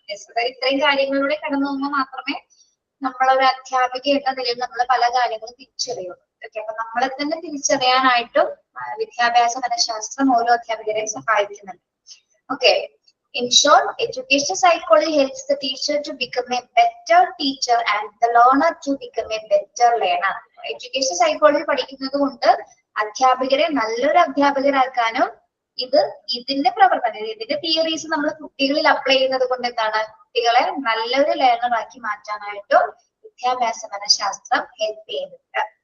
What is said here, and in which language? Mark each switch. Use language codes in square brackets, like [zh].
[ml] Yes, അതായത് ഇത്രയും കാര്യങ്ങളിലൂടെ കടന്നു പോകുമ്പോൾ മാത്രമേ നമ്മളൊരു അധ്യാപിക എന്ന നിലയിൽ നമ്മൾ പല കാര്യങ്ങളും തിരിച്ചറിയുള്ളൂ. ഓക്കെ, അപ്പൊ നമ്മളെ തന്നെ തിരിച്ചറിയാനായിട്ടും വിദ്യാഭ്യാസ മനഃശാസ്ത്രം ഓരോ അധ്യാപകരെയും സഹായിക്കുന്നുണ്ട്. [en] Okay, in short, education psychology helps the teacher to become a better teacher and the learner to become a better learner. [ml] Education psychology പഠിക്കുന്നത് കൊണ്ട് അധ്യാപകരെ നല്ലൊരു അധ്യാപകരാക്കാനും ഇതിന്റെ പ്രവർത്തനം, ഇതിന്റെ തിയറീസ് നമ്മൾ കുട്ടികളിൽ അപ്ലൈ ചെയ്യുന്നത് കൊണ്ട് എന്താണ് കുട്ടികളെ നല്ലൊരു ലേണർ ആക്കി മാറ്റാനായിട്ടും വിദ്യാഭ്യാസ മനഃശാസ്ത്രം ഹെൽപ്പ് ചെയ്യുന്നുണ്ട്.